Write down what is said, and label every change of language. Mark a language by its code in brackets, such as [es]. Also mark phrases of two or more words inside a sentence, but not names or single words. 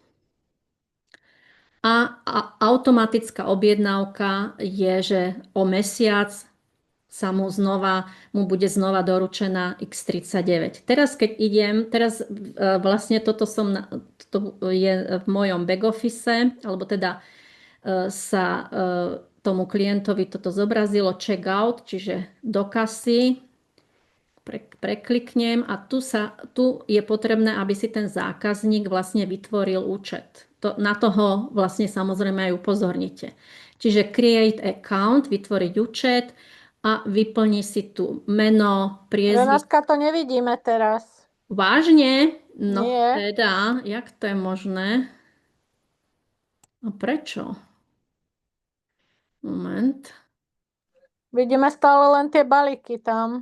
[sk] A automatická objednávka je, že o mesiac mu bude znova doručená X39. Teraz keď idem, vlastne toto je v mojom [en] back office, [sk] alebo teda sa tomu klientovi toto zobrazilo checkout, čiže do kasy, prekliknem a tu je potrebné, aby si ten zákazník vlastne vytvoril účet. Na toho vlastne samozrejme aj upozornite. Čiže [en] create account, [sk] vytvoriť účet a vyplní si tu meno, priezvisko. Renátka, to nevidíme teraz. Vážne? No Nie. teda, jak to je možné? A prečo? Moment. Vidíme stále len tie balíky tam,